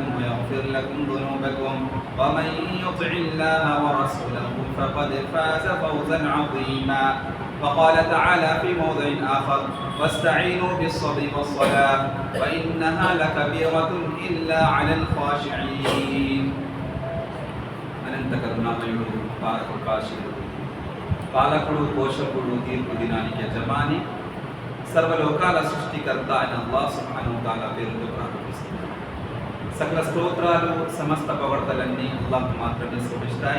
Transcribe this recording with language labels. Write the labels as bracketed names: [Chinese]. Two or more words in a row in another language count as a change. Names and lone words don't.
[Arabic] ويغفر لكم ذنوبكم ومن يطع الله ورسوله فقد فاز فوزا عظيما وقال تعالى في موضع آخر واستعينوا بالصبر والصلاة وإنها لكبيرة إلا على الخاشعين أنت [Telugu] కరుణామయుడు పారకృపాశీలుడు పాలకుడు పోషకుడు తీర్పు దినానికి యజమాని సర్వలోకాల సృష్టికర్త అయిన అల్లాహ్ సుబ్హానహు వ తఆలా పేరుతో ప్రారంభిస్తున్నాను. సకల స్తోత్రాలు సమస్త ప్రవర్తలన్నీ అల్లాహ్కు మాత్రమే శోభిస్తాయి.